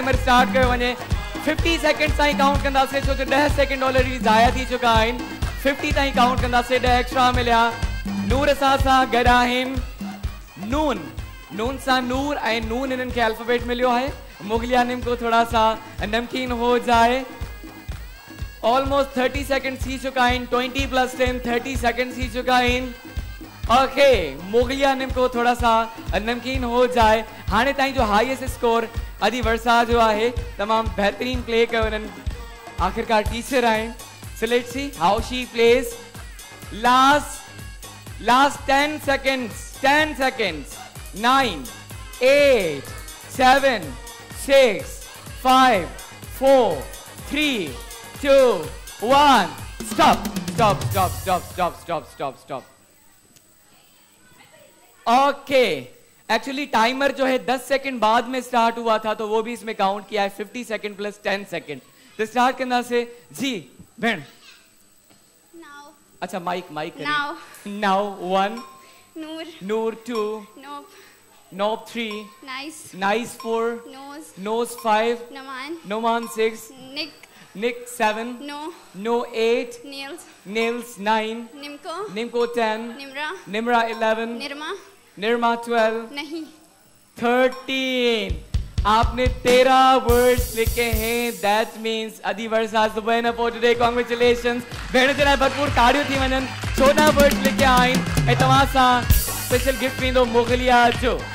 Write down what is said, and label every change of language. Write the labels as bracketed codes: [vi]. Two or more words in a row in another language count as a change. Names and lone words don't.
[sd] 50 सेकंड ताईं काउंट कंदासीं छो जो 10 सेकंड ऑलरेडी ज़ाया थी चुका आहिनि 50 ताईं काउंट कंदासीं 10 एक्स्ट्रा मिलिया नूर सां गॾु आहिनि नून नून सां नूर ऐं नून इन्हनि खे अल्फाबेट मिलियो आहे मुगलिया निमको [ur] تھوڑا سا نمکین ہو جائے [sd] ऑलमोस्ट 30 सेकंड थी चुका आहिनि 20 + 10 30 सेकंड थी चुका आहिनि ओके मुगलिया निमको [ur] تھوڑا سا نمکین ہو جائے [sd] हाने ताईं जो हाईएस्ट स्कोर अदी वर्षा जो आहे तमाम बेहतरीन प्ले कयो इन्हनि आखिरकार टीचर आहिनि [en] so let's see how she plays last 10 seconds [sd] 9 8 7 6 5 4 3 2 1 [en] stop okay actually [ur] ٹائمر جو ہے 10 سیکنڈ بعد میں اسٹارٹ ہوا تھا تو وہ بھی اس میں کاؤنٹ کیا ہے 50 سیکنڈ + 10 سیکنڈ تو اسٹارٹ کرنا سے جی بہن [en] अच्छा mic now 1 नूर 2 Nob 3 Nice 4 Nose 5 Noman 6 Nick 7 No 8 Nails 9 Nimko 10 Nimra 11 Nirma 12 [ur] نہیں [sd] 13 [ur] آپنے 13 ورڈز لکھے ہیں [en] that means Adi Varsha is the winner for today congratulations [sd] भेण जे लाइ भरपूर ताड़ियूं थी वञनि 14 वर्ड्स लिखिया आहिनि ऐं तव्हां सां स्पेशल गिफ्ट ईंदो मुगलिया जो